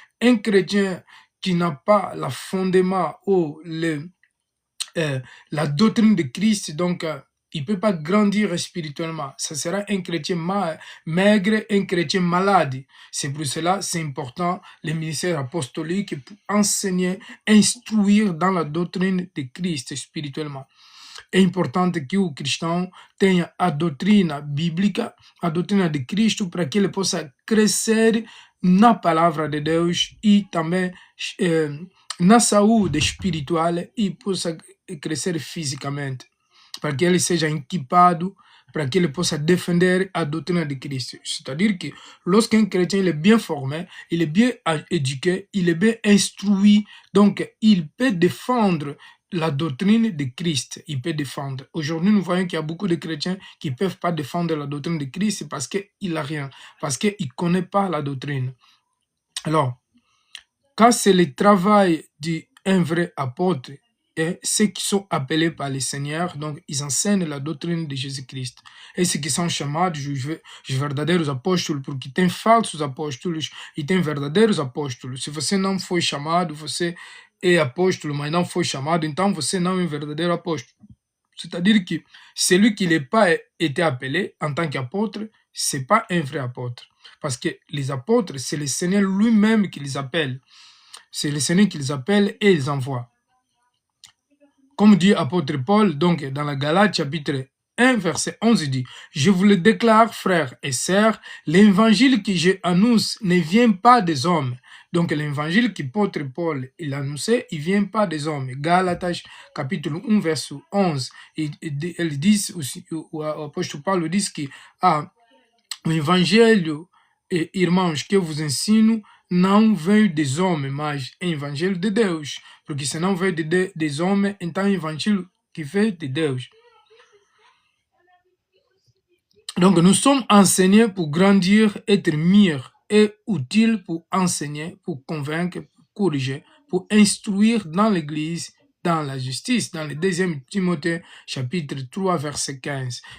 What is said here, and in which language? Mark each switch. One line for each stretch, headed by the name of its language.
French: Un chrétien qui n'a pas le fondement ou la doctrine de Christ, donc il ne peut pas grandir spirituellement. Ça sera un chrétien maigre, un chrétien malade. C'est pour cela c'est important le ministère apostolique pour enseigner, instruire dans la doctrine de Christ spirituellement. É importante que o cristão tenha a doutrina bíblica, a doutrina de Cristo, para que ele possa crescer na palavra de Deus e também na saúde espiritual e possa crescer fisicamente, para que ele seja equipado, para que ele possa défendre a doutrine de Christ. C'est-à-dire que lorsqu'un chrétien il est bien formé, il est bien éduqué, il est bien instruit, donc il peut défendre la doctrine de Christ, il peut défendre. Aujourd'hui, nous voyons qu'il y a beaucoup de chrétiens qui ne peuvent pas défendre la doctrine de Christ parce qu'il n'a rien, parce qu'il ne connaît pas la doctrine. Alors, quand c'est le travail d'un vrai apôtre, et ceux qui sont appelés par le Seigneur, donc ils enseignent la doctrine de Jésus-Cristo.
Portuguese: Esses que são chamados os verdadeiros apóstolos, porque tem falsos apóstolos e tem verdadeiros apóstolos. Se você não foi chamado, você é apóstolo, mas não foi chamado, então você não é um verdadeiro apóstolo.
French: C'est-à-dire que celui qui n'est pas été appelé en tant qu'apôtre, ce n'est pas un vrai apôtre. Parce que les apôtres, c'est le Seigneur lui-même qui les appelle. C'est le Seigneur qui les appelle et les envoie. Comme dit apôtre Paul, donc dans la Galates chapitre 1, verset 11, il dit « Je vous le déclare, frères et sœurs, l'évangile que j'annonce ne vient pas des hommes. » Donc l'évangile qu'apôtre Paul il annonçait, il ne vient pas des hommes. Galates chapitre 1, verset 11, ils disent aussi, l'apôtre Paul dit que l'évangile
Portuguese: irmãos que eu vos ensino não veio des homens, mas é evangelho de Deus. Porque se não veio des homens, então é evangelho que veio de Deus.
French: Donc nous sommes enseignés pour grandir, être meilleurs et utiles pour enseigner, pour convaincre, pour corriger, pour instruire dans l'église, dans la justice. Dans le 2 Timothée chapitre 3 verset 15.